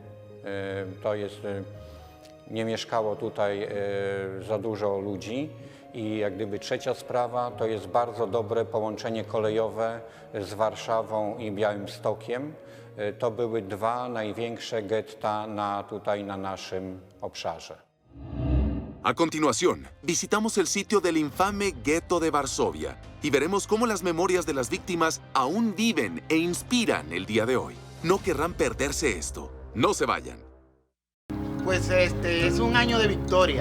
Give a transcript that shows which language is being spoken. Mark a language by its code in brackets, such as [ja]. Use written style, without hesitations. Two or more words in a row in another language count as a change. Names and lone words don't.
[pl] Nie mieszkało tutaj za dużo ludzi i jak gdyby trzecia sprawa to jest bardzo dobre połączenie kolejowe z Warszawą i Białymstokiem. To były 2 największe getta tutaj na naszym obszarze. [es] A continuación, visitamos el sitio del infame gueto de Varsovia y veremos cómo las memorias de las víctimas aún viven e inspiran el día de hoy. No querrán perderse esto. No se vayan. Pues es un año de victoria.